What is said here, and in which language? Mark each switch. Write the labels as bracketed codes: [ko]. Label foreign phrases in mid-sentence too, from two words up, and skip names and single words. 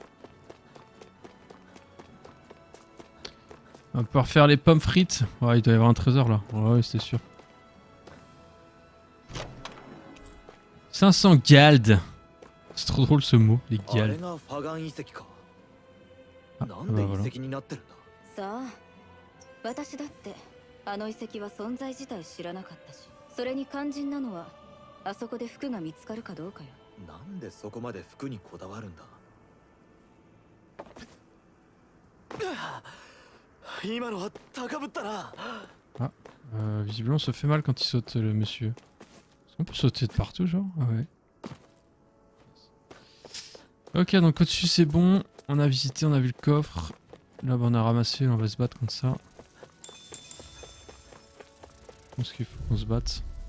[fr] On va pouvoir faire les pommes frites. Ouais, il doit y avoir un trésor là. Ouais, c'est sûr. 500 gald. C'est trop drôle ce mot, les gald. Ah, bah voilà. [ja] さあ私だってあの遺跡は存在自体知らなかったし、それに肝心なのはあそこで服が見つかるかどうかよ。なんでそこまで服にこだわるんだ。今のは高ぶったな。 [fr] Ah, visiblement on se fait mal quand il saute le monsieur. Est-ce qu'on peut sauter de partout genre? Ah ouais. Ok, donc au-dessus c'est bon. On a visité, on a vu le coffre. Là bah, on a ramassé, on va se battre contre ça. Je pense qu'il faut qu'on se batte.